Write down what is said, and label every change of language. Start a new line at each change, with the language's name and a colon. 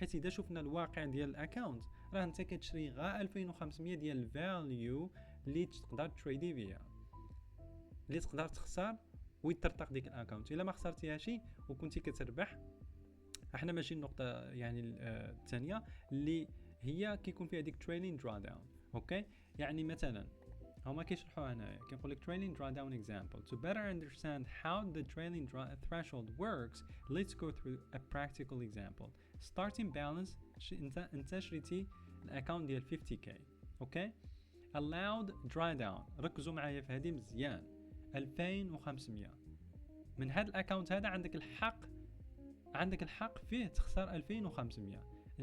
Arabic: حيت اذا شفنا الواقع ديال الاكونت راه انت كتشري غير 2500 ديال الفاليو اللي تقدر تريدي فيها اللي تقدر تخسر ويطرطق ديك الاكونت. الا ما خسرتيهاش وكنتي كتربح احنا ماشي النقطه يعني الثانيه اللي هي كيكون فيها ديك تريلين درا داون. اوكي يعني مثلا هما كيشرحوا هنايا كيقول لك
English: trailing drawdown example. To better understand how the trailing threshold works, let's go through a practical example. Starting balance
Arabic: انت شريتي الاكونت ديال 50k اوكي.
English: allowed drawdown
Arabic: ركزوا معايا في هذه مزيان 2500. من هذا الاكونت هذا عندك الحق فيه تخسر 2500.